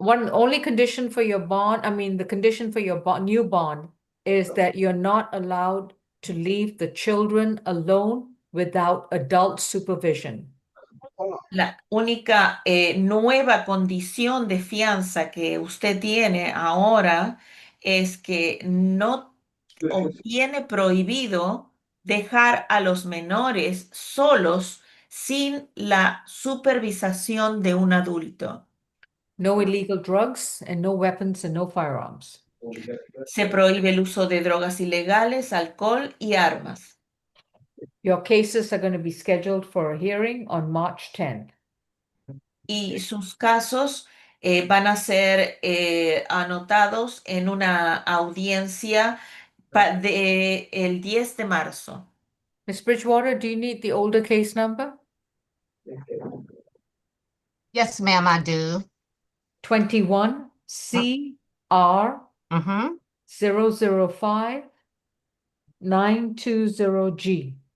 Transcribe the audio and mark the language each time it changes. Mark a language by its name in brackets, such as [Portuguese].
[English] Only condition for your bond, I mean, the condition for your new bond is that you're not allowed to leave the children alone without adult supervision. [Spanish] La única nueva condición de fianza que usted tiene ahora es que no o tiene prohibido dejar a los menores solos sin la supervisación de un adulto. [English] No illegal drugs and no weapons and no firearms. [Spanish] Se prohíbe el uso de drogas ilegales, alcohol y armas. [English] Your cases are going to be scheduled for a hearing on March 10th. [Spanish] Y sus casos van a ser anotados en una audiencia el 10 de marzo. [English] Ms. Bridgewater, do you need the older case number? Yes, ma'am, I do. 21 CR Mm-hmm. 005 920G.